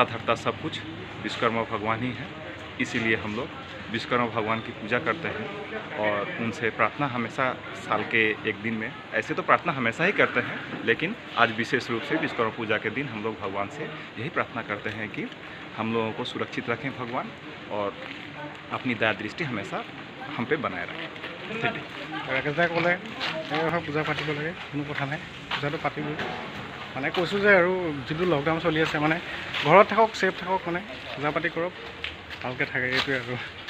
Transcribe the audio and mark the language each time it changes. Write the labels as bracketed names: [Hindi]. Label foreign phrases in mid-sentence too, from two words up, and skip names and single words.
[Hindi] धरता सब कुछ विश्वकर्मा भगवान ही है इसीलिए हम लोग विश्वकर्मा भगवान की पूजा करते हैं और उनसे प्रार्थना हमेशा साल के एक दिन में ऐसे तो प्रार्थना हमेशा ही करते हैं लेकिन आज विशेष रूप से विश्वकर्मा पूजा के दिन हम लोग भगवान से यही प्रार्थना करते हैं कि हम लोगों को सुरक्षित रखें भगवान और अपनी दया दृष्टि हमेशा हम पे बनाए रखें [Assamese] ৰাকেশ দাই ক'লে পূজা পাতিব লাগে কোনো কথা নাই পূজাটো পাতিবই মানে কৈছোঁ যে আৰু যিটো লকডাউন চলি আছে মানে ঘৰত থাকক ছেফ থাকক মানে পূজা পাতি কৰক ভালকৈ থাকে এইটোৱে আৰু